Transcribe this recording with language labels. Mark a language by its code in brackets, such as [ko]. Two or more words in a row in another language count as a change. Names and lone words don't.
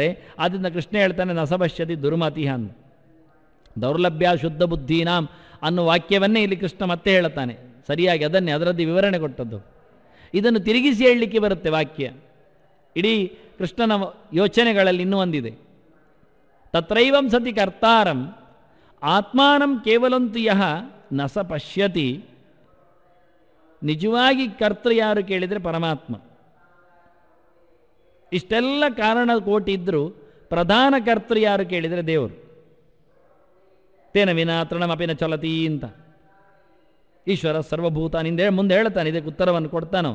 [kn] ಆದ್ದರಿಂದ ಕೃಷ್ಣ ಹೇಳ್ತಾನೆ [sa] ನಸಭಶ್ಯತಿ ದುರ್ಮತಿಹ [kn] ಅಂದು. [sa] ದೌರ್ಲಭ್ಯ ಶುದ್ಧ ಬುದ್ಧೀನಾಂ [kn] ಅನ್ನೋ ವಾಕ್ಯವನ್ನೇ ಇಲ್ಲಿ ಕೃಷ್ಣ ಮತ್ತೆ ಹೇಳುತ್ತಾನೆ, ಸರಿಯಾಗಿ ಅದನ್ನೇ ಅದರದ್ದು ವಿವರಣೆ ಕೊಟ್ಟದ್ದು. ಇದನ್ನು ತಿರುಗಿಸಿ ಹೇಳಲಿಕ್ಕೆ ಬರುತ್ತೆ ವಾಕ್ಯ. ಇಡೀ ಕೃಷ್ಣನ ಯೋಚನೆಗಳಲ್ಲಿ ಇನ್ನೂ ಒಂದಿದೆ. [sa] ತತ್ರೈವಂ ಸತಿ ಕರ್ತಾರಂ ಆತ್ಮಾನಂ ಕೇವಲಂತು ಯಹ ನ ಸ ಪಶ್ಯತಿ. [kn] ನಿಜವಾಗಿ ಕರ್ತೃ ಯಾರು ಕೇಳಿದರೆ ಪರಮಾತ್ಮ. ಇಷ್ಟೆಲ್ಲ ಕಾರಣ ಕೋಟಿ ಇದ್ದರೂ ಪ್ರಧಾನ ಕರ್ತೃ ಯಾರು ಕೇಳಿದರೆ ದೇವರು. [sa] ತೇನ ವಿನಾ ತೃಣಮಪಿನ ಚಲತಿ [kn] ಅಂತ ಈಶ್ವರ ಸರ್ವಭೂತಾನಿಂದ ಮುಂದೆ ಹೇಳ್ತಾನೆ, ಇದಕ್ಕೆ ಉತ್ತರವನ್ನು ಕೊಡ್ತಾನೋ.